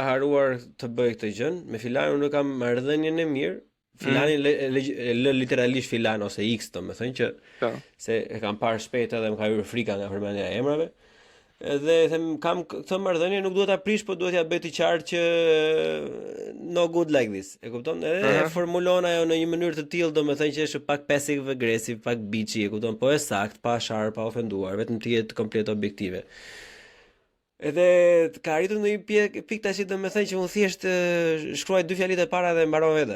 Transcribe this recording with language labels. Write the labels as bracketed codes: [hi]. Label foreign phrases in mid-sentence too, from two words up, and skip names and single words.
[sq] ka haruar të bëj këtë gjën. Me Filanin unë kam marrëdhënien e mirë. Filani e lë literalisht Filan ose X, domethënë që Po. se e kam parë shpejt edhe më ka hyrë frika nga përmendja e emrave. Edhe them kam këtë marrëdhënie, nuk duhet ta prish, po duhet ja bëj të qartë që [en] no good like this. [sq] E kupton? Edhe e formulon ajo në një mënyrë të tillë, domethënë që është pak [en] passive aggressive, [sq] pak bitchy, e kupton? Po është sakt, pa sharp, pa ofenduar, vetëm të jetë komplet objektive. Edhe ka arritur në një pikë tash domethënë që unë thjesht shkruaj dy fjalitë e para dhe mbaron vetë.